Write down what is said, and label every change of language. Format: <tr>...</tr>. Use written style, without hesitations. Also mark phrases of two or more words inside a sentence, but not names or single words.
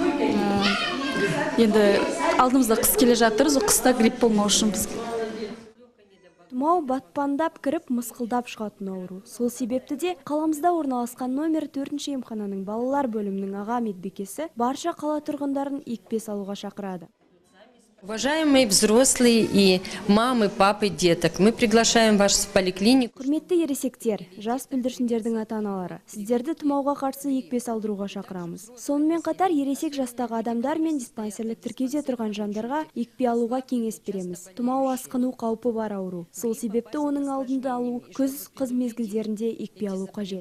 <kk>Енді алдымызда қыс келе жатыр, қыста грипп болмау үшін бізге. Тұмау батпандап кіріп, мысқылдап шығатын ауру. Сол себепті де қаламызда орналасқан номер 4-ші емхананың балалар бөлімінің аға медбикесі барша қала тұрғындарын екпе салуға шақырады.</kk> <ru>Уважаемые взрослые и мамы, папы, деток, мы приглашаем вас в поликлинику.</ru> <kk>Құрметті ересектер, жас бүлдіршіндердің ата-аналары, сіздерді тұмауға қарсы екпе салдыруға шақырамыз. Сонымен қатар ересек жастағы адамдар мен диспансерлік тіркеуде тұрған жандарға екпе алуға кеңес береміз. Тұмау асқыну қаупі бар ауру. Сол себепті оның алдында алу, күз мезгілдерінде екпе алу қажет.</kk>